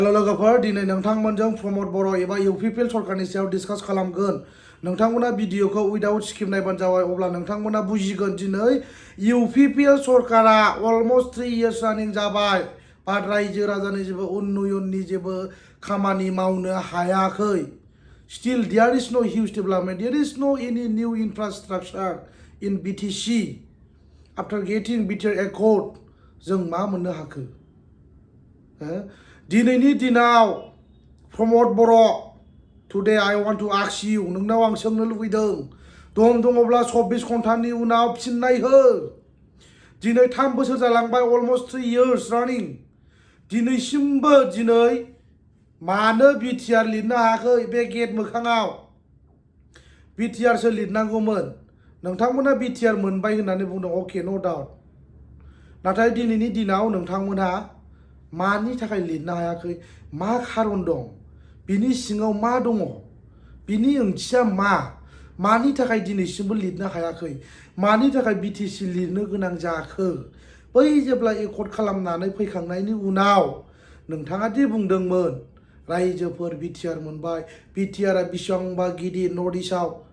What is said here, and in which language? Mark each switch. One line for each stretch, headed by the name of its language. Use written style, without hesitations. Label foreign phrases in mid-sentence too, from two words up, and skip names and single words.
Bodo: हेलो लोगोफोर दिनै नोंथांमोनजों प्रमद बर' एबा UPPL सरकारनि सायाव डिसकास खालामगोन नोंथांमोना भिडिअखौ
English: without skip
Bodo: नायबानो जाबाय अब्ला नोंथांमोना बुजिगोन दिनै UPPL सरकारा
English: almost 3 years
Bodo: रानिं जाबाय बाट रायजो राजानि जेबो उन्नयननि जेबो खामानि मावनो हायाखै
English: still there is no huge development there is no any new infrastructure in BTC after getting bitter accord
Bodo: जों मा मोननो हाखो दिनैनि दिनाव प्रमद बर'
English: today I want to ask you
Bodo: नोंनाव आं सोंनो लुबैदों दम दङब्ला 24 घन्टानि उनाव फिननाय हो दिनै 3 बोसोर जालांबाय
English: almost 3 years running
Bodo: दिनैसिमबो दिनै मानो बिटिआर लिरनो हायाखै बे गेट मोखाङाव बिटिआर सो लिरनांगौमोन नोंथांमोना बिटिआर मोनबाय होननानै बुंदों अके
English: no doubt
Bodo: नाथाय दिनैनि दिनाव नोंथांमोना मानि थाखाय लिरनो हायाखै मा खारन दं बिनि सिङाव मा दङ बिनि ओंथिया मानि थाखाय दिनैसिमबो लिरनो हायाखै मानि थाखाय बिटिसि लिरनो गोनां जाखो बै जेब्ला एकर्ड खालामनानै फैखांनायनि उनाव नोंथाङा दि बुंदोंमोन रायजोफोर बिटिआर मोनबाय बिटिआरआ बेसेबांबा गिदिर नर्थ इस्टआव